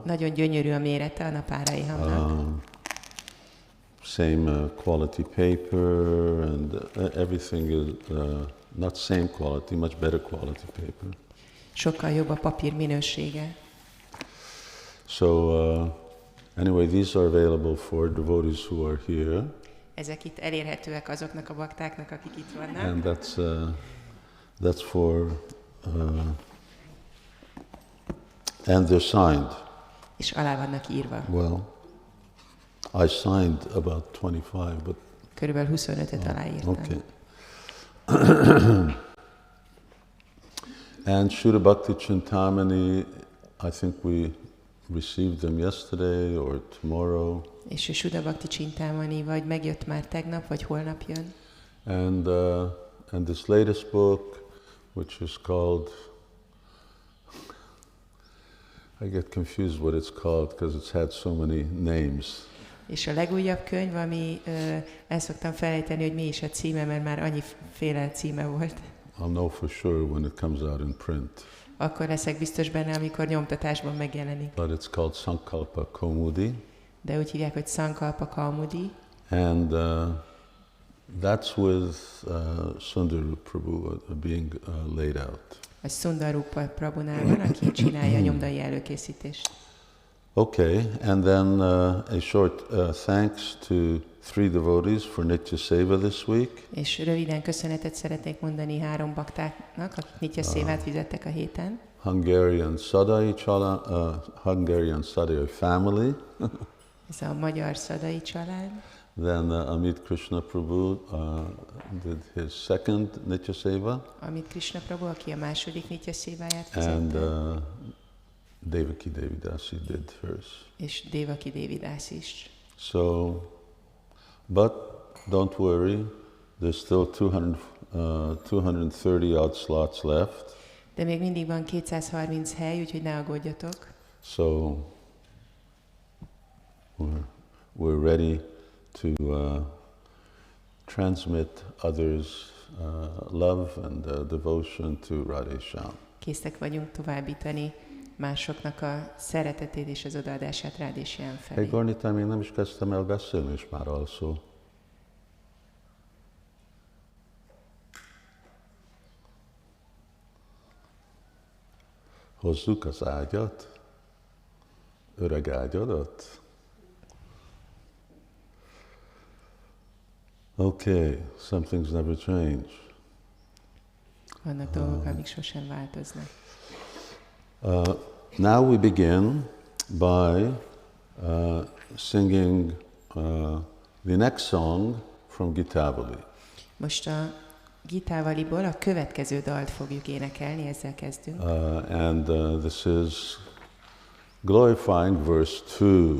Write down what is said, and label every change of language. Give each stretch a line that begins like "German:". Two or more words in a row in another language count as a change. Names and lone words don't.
Hungarian: Nagyon gyönyörű a mérete a Naparayamnak.
English: Same quality paper and everything is not same quality, much better quality paper.
Hungarian: Sokkal jobb a papír minősége.
English: So anyway, these are available for devotees who are here.
Hungarian: Ezek itt elérhetőek azoknak a baktáknak, akik itt vannak.
English: And that's for and they're signed.
Hungarian: És alá vannak írva.
English: Well, I signed about 25, but
Hungarian: körülbelül 25-öt aláírtam.
English: Okay. And Shuddha Bhakti Chintamani, I think we received them yesterday or tomorrow.
Hungarian: És a Shuddha Bhakti Chintamani vagy megjött már tegnap, vagy holnap jön.
English: And this latest book, which is called, I get confused what it's called because it's had so many names.
Hungarian: És a legújabb könyv, ami el szoktam felejteni, hogy mi is a címe, mert már annyiféle címe volt.
English: I'll know for sure when it comes out in print.
Hungarian: Akkor leszek biztos benne, amikor nyomtatásban megjelenik.
English: But it's called Sankalpa Kaumudi.
Hungarian: De úgy hívják, hogy Sankalpa Kaumudi.
English: And that's with Sundarup Prabhu being laid out.
Hungarian: A Sundarup Prabhunál van, aki csinálja a nyomdai előkészítést.
English: Okay, and then a short thanks to 3 devotees for Nitya Seva this week.
Hungarian: És röviden köszönetet szeretnék mondani 3 baktáknak, akik Nitya Szévát fizettek a héten.
English: Hungarian Sadai family.
Hungarian: Ez a magyar Szadai család.
English: Then Amit Krishna Prabhu did his second Nitya Seva.
Hungarian: Amit Krishna Prabhu, aki a második Nitya Széváját
English: And
Hungarian: fizette.
English: Devaki Devidasi did hers.
Hungarian: És Devaki Devidasi is.
English: So, but don't worry, there's still 230 odd slots left.
Hungarian: De még mindig van 230 hely, úgyhogy ne aggódjatok.
English: So, we're ready to transmit others' love and devotion to Radhesham.
Hungarian: Készek vagyunk továbbítani másoknak a szeretetét és az odaadását Radhesham felé. Hey Gornita, még nem is kezdtem el beszélni, és már alszó. Hozzuk az ágyat, öreg ágyadat.
English: Okay, some things never change.
Hungarian: Vannak dolgok, amik sosem változnak.
English: Now we begin by singing the next song from Gitavali.
Hungarian: Most a Gitavaliból a következő dalt fogjuk énekelni, ezzel kezdünk.
English: And this is glorifying verse 2.